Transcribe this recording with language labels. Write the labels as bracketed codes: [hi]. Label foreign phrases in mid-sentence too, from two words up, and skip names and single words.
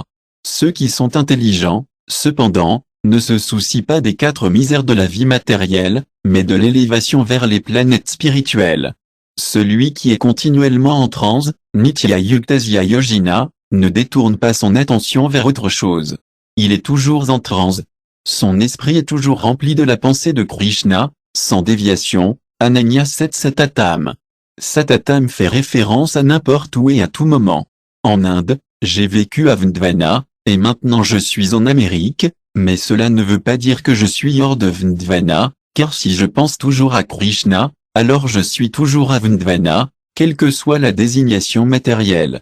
[fr] Ceux qui sont intelligents, cependant, ne se soucient pas des 4 misères de la vie matérielle, mais de l'élévation vers les planètes spirituelles. Celui qui est continuellement en transe, [sa] Nitya Yuktasya Yogina, [fr] ne détourne pas son attention vers autre chose. Il est toujours en transe. Son esprit est toujours rempli de la pensée de Krishna, sans déviation. [sa] Ananya 7 Satatam. [fr] Satatam fait référence à n'importe où et à tout moment. En Inde, j'ai vécu à Vrindavan, et maintenant je suis en Amérique, mais cela ne veut pas dire que je suis hors de Vrindavan, car si je pense toujours à Krishna, alors je suis toujours à Vrindavan, quelle que soit la désignation matérielle.